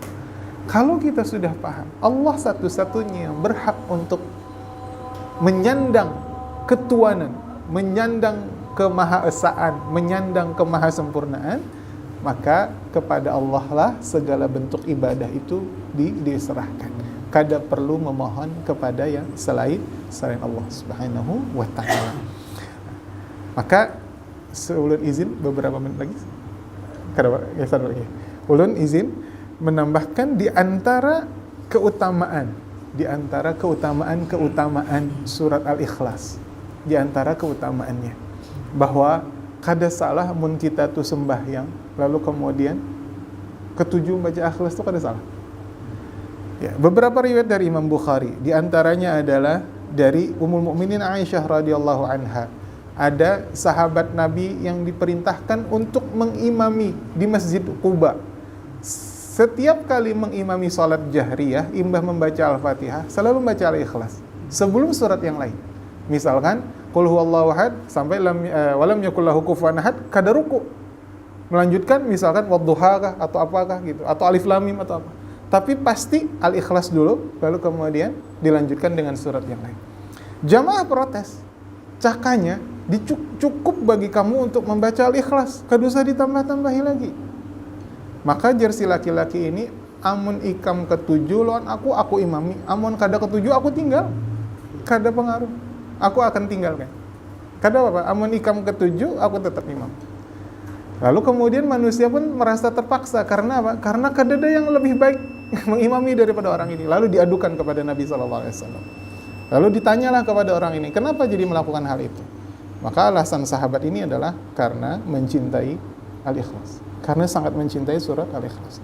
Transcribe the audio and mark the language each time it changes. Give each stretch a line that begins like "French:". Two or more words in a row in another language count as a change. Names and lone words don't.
Indonesian: Kalau kita sudah paham Allah satu-satunya yang berhak untuk menyandang ketuanan, menyandang kemahaesaan, menyandang kemahasempurnaan, maka kepada Allah lah segala bentuk ibadah itu diserahkan. Kada perlu memohon kepada yang selain Allah
Arabic: سبحانه وتعالى.
Indonesian: Maka ulun izin beberapa menit lagi. Ulun izin menambahkan di antara keutamaan surat Al-Ikhlas, di antara keutamaannya bahwa kada salah mun kita tuh sembahyang lalu kemudian ketujuh baca Ikhlas itu kada salah. Ya, beberapa riwayat dari Imam Bukhari, di antaranya adalah dari Ummul Mukminin Aisyah
Arabic: رضي الله عنها.
Indonesian: Ada sahabat Nabi yang diperintahkan untuk mengimami di Masjid Quba. Setiap kali mengimami salat jahriyah, imbah membaca Al-Fatihah, selalu membaca Al-Ikhlas sebelum surat yang lain. Misalkan
Arabic: قل هو الله أحد
Indonesian: sampai
Arabic: ولم يكن له كفوا أحد,
Indonesian: kada ruku. Melanjutkan misalkan wadduha atau apakah gitu, atau
Arabic: ألف لام ميم
Indonesian: atau apa. Tapi pasti Al-Ikhlas dulu, lalu kemudian dilanjutkan dengan surat yang lain. Jamaah protes. Cakanya cukup bagi kamu untuk membaca Al-Ikhlas, kada usah ditambah-tambahi lagi.
Banjar: Maka jersey laki-laki ini, amun ikam ketujuh lawan aku imami, amun kada ketujuh aku tinggal, kada pengaruh, aku akan tinggalkan. Kada apa, amun ikam ketujuh aku tetap imam.
Indonesian: Lalu kemudian manusia pun merasa terpaksa, karena apa? Karena kada ada yang lebih baik mengimami daripada orang ini. Lalu diadukan kepada Nabi SAW. Lalu ditanyalah kepada orang ini, kenapa jadi melakukan hal itu? Maka alasan sahabat ini adalah karena mencintai Al-Ikhlas, karena sangat mencintai surat Al-Ikhlas.